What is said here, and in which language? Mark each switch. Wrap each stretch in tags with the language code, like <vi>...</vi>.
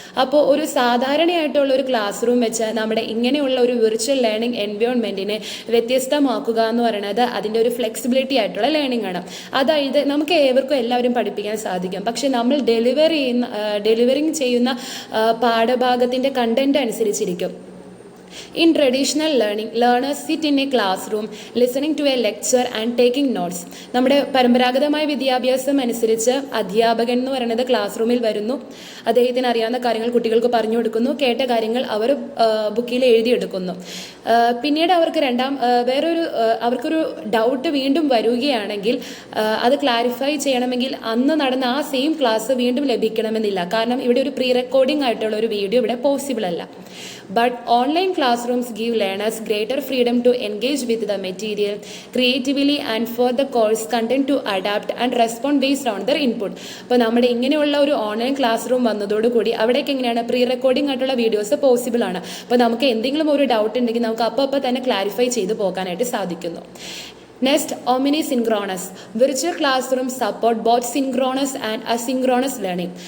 <ml>അപ്പോൾ ഒരു സാധാരണയായിട്ടുള്ള ഒരു ക്ലാസ് റൂം വെച്ച് നമ്മുടെ ഇങ്ങനെയുള്ള ഒരു വിർച്വൽ ലേണിംഗ് എൻവയോൺമെന്റിനെ വ്യത്യസ്തമാക്കുക എന്ന് പറയുന്നത് അതിൻ്റെ ഒരു ഫ്ലെക്സിബിലിറ്റി ആയിട്ടുള്ള ലേണിംഗ് ആണ്. അതായത് നമുക്ക് ഏവർക്കും എല്ലാവരും പഠിപ്പിക്കാൻ സാധിക്കും, പക്ഷെ നമ്മൾ ഡെലിവറിങ് ചെയ്യുന്ന പാഠഭാഗത്തിൻ്റെ കണ്ടന്റ് അനുസരിച്ചിരിക്കും.</ml> <en>In traditional learning, learners sit in a classroom listening to a lecture and taking notes.</en> <ml>നമ്മുടെ പരമ്പരാഗതമായ വിദ്യാഭ്യാസം അനുസരിച്ച് അധ്യാപകൻ എന്ന് പറയുന്നത് ക്ലാസ് റൂമിൽ വരുന്നു, അദ്ദേഹത്തിന് അറിയാവുന്ന കാര്യങ്ങൾ കുട്ടികൾക്ക് പറഞ്ഞു കൊടുക്കുന്നു, കേട്ട കാര്യങ്ങൾ അവർ ബുക്കിൽ എഴുതിയെടുക്കുന്നു. പിന്നീട് അവർക്ക് അവർക്കൊരു ഡൗട്ട് വീണ്ടും വരികയാണെങ്കിൽ അത് ക്ലാരിഫൈ ചെയ്യണമെങ്കിൽ അന്ന് നടന്ന ആ സെയിം ക്ലാസ് വീണ്ടും ലഭിക്കണമെന്നില്ല. കാരണം ഇവിടെ ഒരു പ്രീ റെക്കോർഡിംഗ് ആയിട്ടുള്ള ഒരു വീഡിയോ ഇവിടെ പോസിബിൾ അല്ല.</ml> <en>But online classrooms give learners greater freedom to engage with the material creatively and for the course content to adapt and respond based on their input.</en> <ml>അപ്പോൾ നമ്മുടെ ഇങ്ങനെയുള്ള ഒരു ഓൺലൈൻ ക്ലാസ് റൂം വന്നതോടുകൂടി അവിടേക്ക് എങ്ങനെയാണ് pre recording ആയിട്ടുള്ള videos possible ആണ്. അപ്പോൾ നമുക്ക് എന്തെങ്കിലും ഒരു ഡൗട്ട് ഉണ്ടെങ്കിൽ നമുക്ക് അപ്പോൾ തന്നെ ക്ലാരിഫൈ ചെയ്ത് പോകാനായിട്ട് സാധിക്കുന്നു.</ml> <en>Next, omnisynchronous. Virtual classrooms support both synchronous and asynchronous learning.</en>